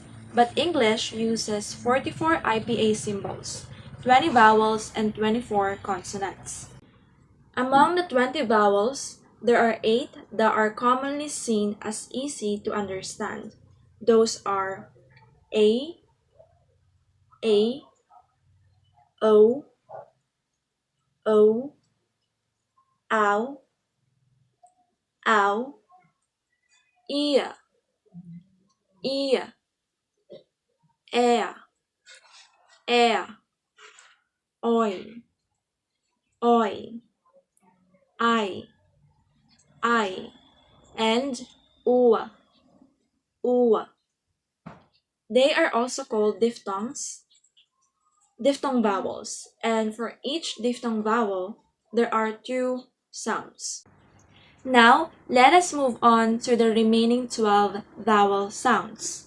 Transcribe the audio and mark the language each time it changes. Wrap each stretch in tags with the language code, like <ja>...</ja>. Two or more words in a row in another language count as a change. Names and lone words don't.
<en>But English uses 44 IPA symbols, 20 vowels, and 24 consonants. Among the 20 vowels, there are 8 that are commonly seen as easy to understand. Those are A, A, O, O, ow, ow, ia, ia, ea, ea, oi, oi, I, and ua, ua. They are also called diphthong vowels, and for each diphthong vowel, there are two sounds. Now, let us move on to the remaining 12 vowel sounds.</en>